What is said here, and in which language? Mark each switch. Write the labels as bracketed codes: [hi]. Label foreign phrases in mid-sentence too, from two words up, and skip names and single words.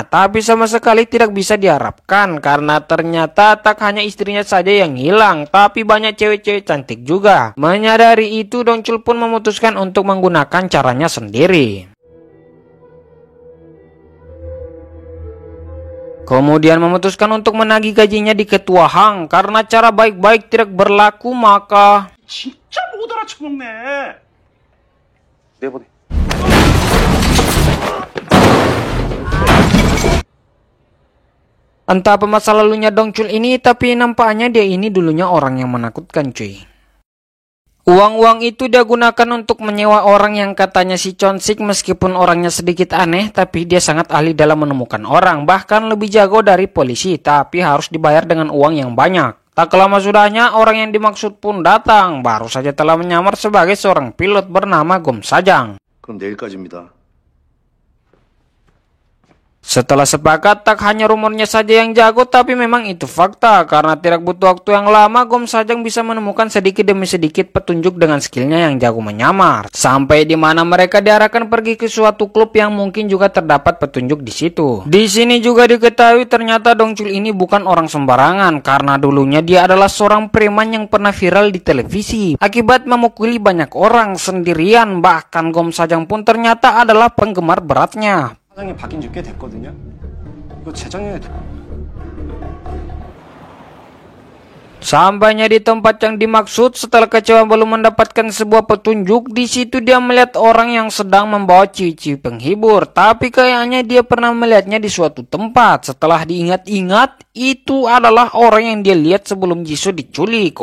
[id] Tapi sama sekali tidak bisa diharapkan karena ternyata tak hanya istrinya saja yang hilang, tapi banyak cewek-cewek cantik juga. Menyadari itu, Dongchul pun memutuskan untuk menggunakan caranya sendiri. Kemudian memutuskan untuk menagih gajinya di Ketua Hang. Karena cara baik-baik tidak berlaku, maka [ko] 진짜 못 알아쳐먹네. 내보내. [id] Entah apa masa lalunya Dongcul ini, tapi nampaknya dia ini dulunya orang yang menakutkan cuy. Uang-uang itu dia gunakan untuk menyewa orang yang katanya si Chonsik, meskipun orangnya sedikit aneh, tapi dia sangat ahli dalam menemukan orang, bahkan lebih jago dari polisi, tapi harus dibayar dengan uang yang banyak. Tak lama sudahnya, orang yang dimaksud pun datang, baru saja telah menyamar sebagai seorang pilot bernama Gom Sajang. [ko] 그럼 내일까지입니다. [id] Setelah sepakat, tak hanya rumornya saja yang jago, tapi memang itu fakta. Karena tidak butuh waktu yang lama, Gom Sajang bisa menemukan sedikit demi sedikit petunjuk dengan skillnya yang jago menyamar. Sampai di mana mereka diarahkan pergi ke suatu klub yang mungkin juga terdapat petunjuk di situ. Di sini juga diketahui ternyata Dongcul ini bukan orang sembarangan, karena dulunya dia adalah seorang preman yang pernah viral di televisi akibat memukuli banyak orang sendirian. Bahkan Gom Sajang pun ternyata adalah penggemar beratnya. [ko] 사장님 바뀐 지 꽤 됐거든요. 이거 재작년에 [id] Sampainya di tempat yang dimaksud, setelah kecewa belum mendapatkan sebuah petunjuk, di situ dia melihat orang yang sedang membawa ciwi-ciwi penghibur. Tapi kayaknya dia pernah melihatnya di suatu tempat. Setelah diingat-ingat, itu adalah orang yang dia lihat sebelum Jisoo diculik.